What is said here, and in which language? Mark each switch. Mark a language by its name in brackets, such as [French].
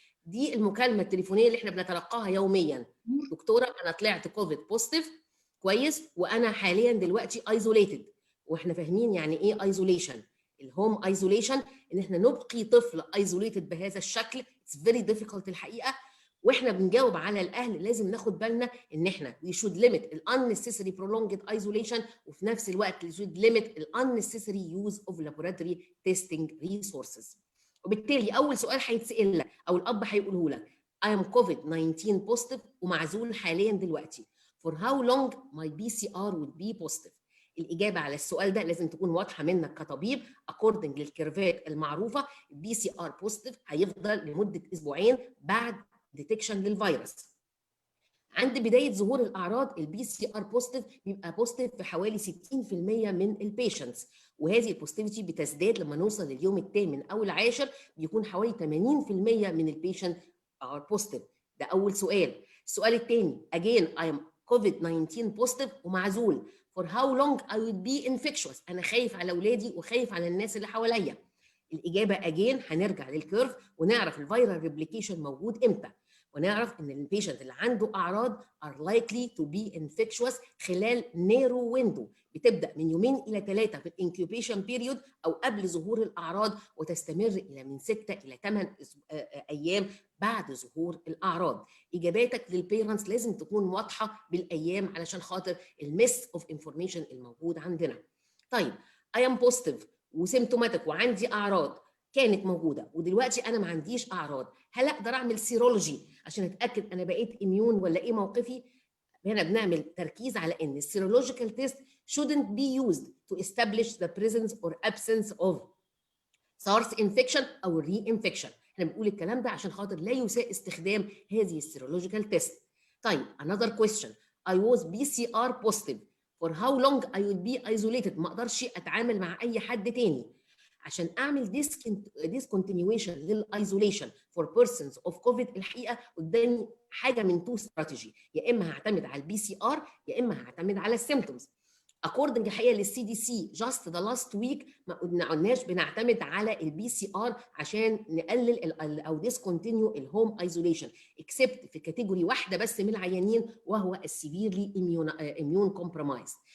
[Arabic] دي المكالمه التليفونيه اللي احنا بنتلقاها يوميا. دكتوره انا طلعت كوفيد بوزيتيف، كويس، وانا حاليا دلوقتي ايزوليتد. واحنا فاهمين يعني ايه ايزوليشن. الهوم ايزوليشن ان احنا نبقي طفل ايزوليتد بهذا الشكل اتس فيري ديفيكولت الحقيقه. واحنا بنجاوب على الاهل لازم ناخد بالنا ان احنا [English] we should limit [Arabic] ال [English] unnecessary prolonged isolation، [Arabic] وفي نفس الوقت we should limit ال [English] unnecessary use of laboratory testing resources. [Arabic] وبالتالي اول سؤال هيتسال لك او الاب هيقوله لك [English] I am COVID-19 positive [Arabic] ومعزول حاليا دلوقتي. [English] For how long my PCR would be positive؟ [Arabic] الإجابة على السؤال ده لازم تكون واضحة منك كطبيب. according للكيرفات المعروفة البي سي ار بوزيتيف هيفضل لمدة أسبوعين بعد ديتكشن للفيروس. عند بدايه ظهور الاعراض البي سي ار بوزيتيف بيبقى بوزيتيف في حوالي 60% من البيشنتس، وهذه البوزيتيفيتي بتزداد لما نوصل لليوم الثامن او العاشر، بيكون حوالي 80% من البيشنت ار بوزيتيف. ده اول سؤال. السؤال الثاني [English] again I am COVID-19 [Arabic] بوزيتيف ومعزول [English] for how long I will be infectious. [Arabic] انا خايف على اولادي وخايف على الناس اللي حواليا. الاجابه again هنرجع للكيرف ونعرف الفيرال ريبليكيشن موجود امتى، ونعرف ان البيشنت اللي عنده اعراض [English] are likely to be infectious [Arabic] خلال [English] narrow window [Arabic] بتبدا من 2 إلى 3 في الانكيوبيشن بيريود او قبل ظهور الاعراض، وتستمر الى من 6 إلى 8 ايام بعد ظهور الاعراض. اجاباتك للبيرنتس لازم تكون واضحه بالايام علشان خاطر المس اوف انفورميشن الموجود عندنا. طيب [English] I am positive [Arabic] وسيمتوماتيك وعندي اعراض كانت موجوده ودلوقتي انا ما عنديش اعراض، هل اقدر اعمل سيرولوجي عشان اتاكد انا بقيت اميون ولا ايه موقفي؟ هنا بنعمل تركيز على ان السيرولوجيكال تيست [English] shouldn't be used to establish the presence or absence of SARS infection [Arabic] او reinfection. احنا بنقول الكلام ده عشان خاطر لا يساء استخدام هذه السيرولوجيكال تيست. [English] طيب another question I was PCR positive for how long I would be isolated. [Arabic] ما اقدرش اتعامل مع اي حد تاني. عشان اعمل discontinuation للايزوليشن [English] for persons of COVID [Arabic] الحقيقه قدامي حاجه من تو استراتيجي، يا اما هعتمد على البي سي ار يا اما هعتمد على السيمتومز. according الحقيقه للسي دي سي [English] just the last week [Arabic] ما قلناش بنعتمد على البي سي ار عشان نقلل او discontinue الهوم ايزوليشن except في كاتيجوري واحده بس من العيانين وهو السيفيرلي اميون كومبرومايز.